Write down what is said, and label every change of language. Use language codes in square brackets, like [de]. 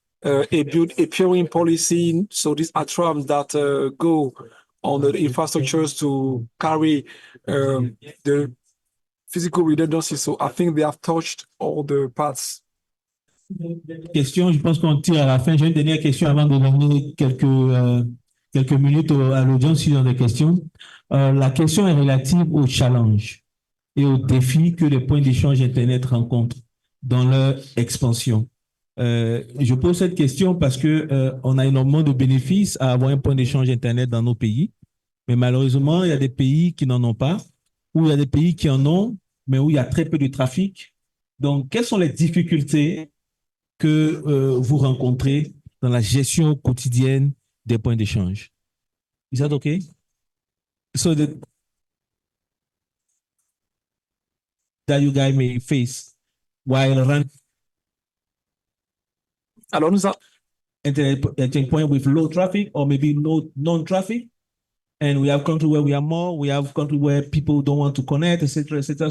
[en] A peering policy. So these are terms that go on the infrastructures to carry the physical redundancy. So I think they have touched all the parts questions. [fr] Je pense qu'on tire à la fin. J'ai une dernière question avant de donner quelques minutes à l'audience s'ils ont des questions. La question est relative au challenge et aux défis que les points d'échange Internet rencontrent dans leur expansion. Je pose cette question parce que on a énormément de bénéfices à avoir un point d'échange Internet dans nos pays, mais malheureusement, il y a des pays qui n'en ont pas, ou il y a des pays qui en ont, mais où il y a très peu de trafic. Donc, quelles sont les difficultés que vous rencontrez dans la gestion quotidienne des points d'échange? [en] Is that okay? So that you guys may face while running [fr] Alors, nous avons [en] at a point with low traffic or maybe no non-traffic. And we have countries where we are more, we have countries where people don't want to connect, etc., etc.